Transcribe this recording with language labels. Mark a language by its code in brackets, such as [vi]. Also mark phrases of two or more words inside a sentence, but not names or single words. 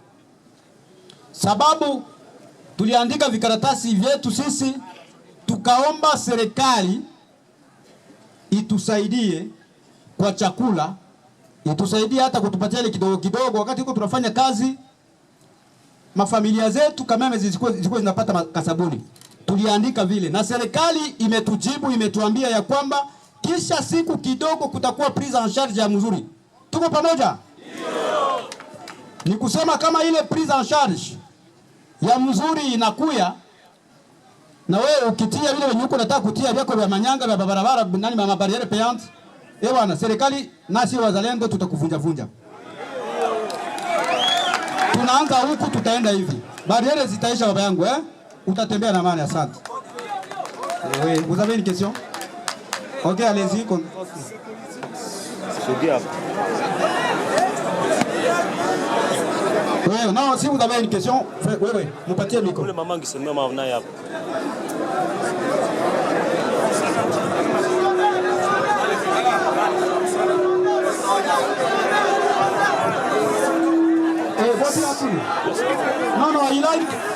[sw] Sababu tuliandika vikaratasi vyetu sisi, tukaomba serikali itusaidie kwa chakula, itusaidie hata kutupatia ile kidogo kidogo wakati huko tunafanya kazi. Mafamilia zetu kama zilikuwa zinapata kasabuni. Tuliandika vile na serikali imetujibu, imetuambia ya kwamba kisha siku kidogo kutakuwa [fr] prise en charge [sw] ya mzuri. Tuko pamoja? Ndio. Ni kusema kama ile [fr] prise en charge [sw] ya mzuri inakuya na wewe ukitia vile wenye uko nataka kutia vyako vya manyanga vya barabara nani mama [fr] barriere payante, [sw] bwana serikali nasi wazalendo tutakuvunja vunja. Tunaanza huku tutaenda hivi. Barriere zitaisha baba yangu utatembea na amani. Asante. [fr] Oui, vous avez une question? OK, allez-y. Oui, non, si vous avez une question, oui, mupatie le micro. Le maman qui se met à venir hapa. Non, non, il a une...